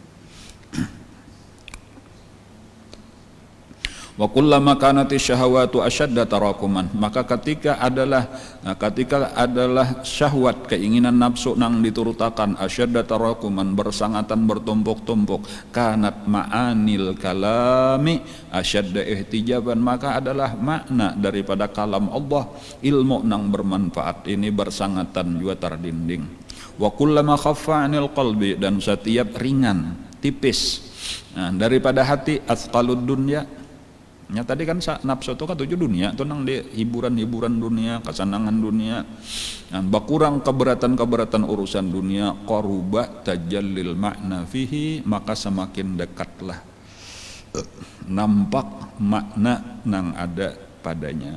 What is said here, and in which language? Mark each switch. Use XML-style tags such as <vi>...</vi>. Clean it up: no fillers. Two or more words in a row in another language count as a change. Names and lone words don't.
<ar>وكلما كانت الشهوة أشد تراكما,</ar> <id>maka ketika adalah syahwat keinginan nafsu nang diturutakan</id> <ar>أشد تراكما</ar> <id>bersangatan bertumpuk-tumpuk,</id> <ar>كانت معاني الكلام أشد احتجابا,</ar> <id>maka adalah makna daripada kalam Allah ilmu nang bermanfaat ini bersangatan juga terdinding.</id> <ar>وكلما خف عن القلب,</ar> <id>dan setiap ringan tipis daripada hati</id> <ar>أثقال الدنيا.</ar> <id>Ya tadi kan nafsu itu kan tujuh dunia, itu nang di hiburan-hiburan dunia, kesenangan dunia, bakurang keberatan urusan dunia,</id> <ar>قرب تجلي المعنى فيه,</ar> <id>maka semakin dekatlah nampak makna nang ada padanya.</id>